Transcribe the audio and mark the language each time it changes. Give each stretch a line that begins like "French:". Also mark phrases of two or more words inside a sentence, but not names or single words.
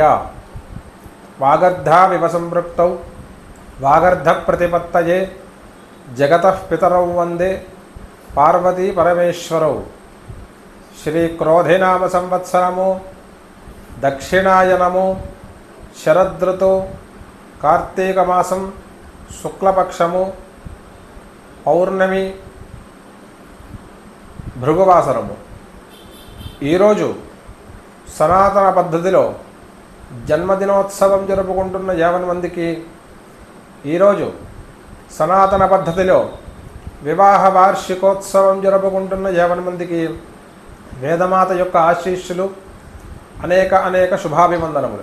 Sanskrit: वागर्धाविव संपृक्तौ वागर्धप्रतिपत्तये जगतः पितरौ वन्दे पार्वती परमेश्वरौ। श्रीक्रोधिनाम संवत्सरमो दक्षिणायनमो शरदृतो कार्तीकमासं शुक्लपक्षमो పౌర్ణమి భృగువాసరము।
Telugu: ఈరోజు సనాతన పద్ధతిలో జన్మదినోత్సవం జరుపుకుంటున్న 50 మందికి, ఈరోజు సనాతన పద్ధతిలో వివాహ వార్షికోత్సవం జరుపుకుంటున్న 50 మందికి వేదమాత యొక్క ఆశీస్సులు, అనేక శుభాభివందనములు।